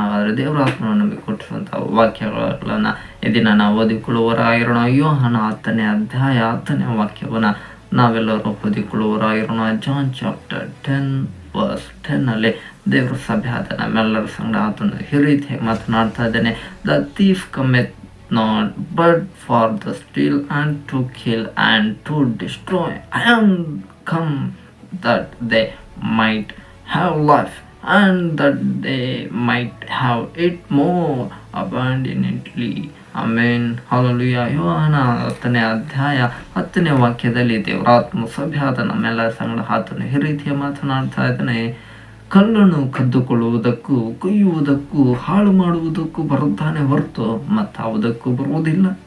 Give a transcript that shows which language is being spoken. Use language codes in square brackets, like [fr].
[kn] ಹಾಗಾದ್ರೆ ದೇವರ ಆತ್ಮನು ನಮಗೆ ಕೊಟ್ಟಿರುವಂತಹ ವಾಕ್ಯಗಳನ್ನ ಈ ದಿನ ನಾವು ಓದಿಕೊಳ್ಳುವವರಾಗಿರೋಣ. ಯೋಹಾನ 10ನೇ ಅಧ್ಯಾಯ 10ನೇ ವಾಕ್ಯವನ್ನ ನಾವೆಲ್ಲರೂ ಓದಿಕೊಳ್ಳುವವರಾಗಿರೋಣ. ಜಾನ್ ಚಾಪ್ಟರ್ 10:10 ದೇವರ ಸಭೆಯಾದ ನಮ್ಮೆಲ್ಲರ ಸಂಗಡ ಆತನ ಈ ರೀತಿ ಮಾತನಾಡ್ತಾ ಇದ್ದಾನೆ. [en] The thief cometh not but for the steal and to kill and to destroy. I am come that they might have life and that they might have it more abundantly. [kn] Amen, hallelujah. ಯೋಹಾನ 10ನೇ ಅಧ್ಯಾಯ 10ನೇ ವಾಕ್ಯದಲ್ಲಿ ದೇವರಾತ್ಮ ಸಭೆಯಾದ ನಮ್ಮೆಲ್ಲರ ಸಂಗಡ ಆತನು ಈ ರೀತಿಯ ಮಾತನಾಡ್ತಾ ಇದ್ದಾನೆ. ಕಲ್ಲನ್ನು ಕದ್ದುಕೊಳ್ಳುವುದಕ್ಕೂ ಕೊಯ್ಯುವುದಕ್ಕೂ ಹಾಳು ಮಾಡುವುದಕ್ಕೂ ಬರುತ್ತಾನೆ ಹೊರತು ಮತ್ತಾವುದಕ್ಕೂ ಬರುವುದಿಲ್ಲ.